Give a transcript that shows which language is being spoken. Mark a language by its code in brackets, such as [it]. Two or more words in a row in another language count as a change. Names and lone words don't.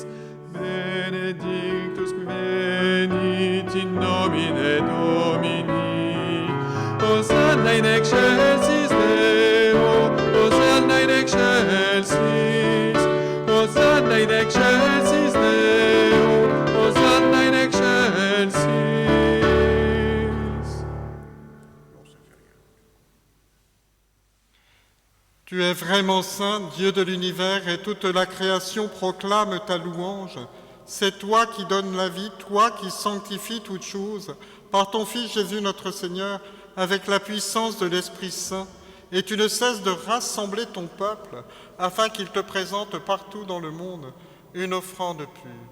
[la] Benedictus qui venit in nomine Domini. Hosanna in excelsis Deo, Hosanna in excelsis, Hosanna in excelsis Deo, Hosanna in excelsis. [fr] Tu es vraiment saint, Dieu de l'univers, et toute la création proclame ta louange. C'est toi qui donnes la vie, toi qui sanctifies toutes choses, par ton Fils Jésus notre Seigneur, avec la puissance de l'Esprit Saint, et tu ne cesses de rassembler ton peuple, afin qu'il te présente partout dans le monde une offrande pure.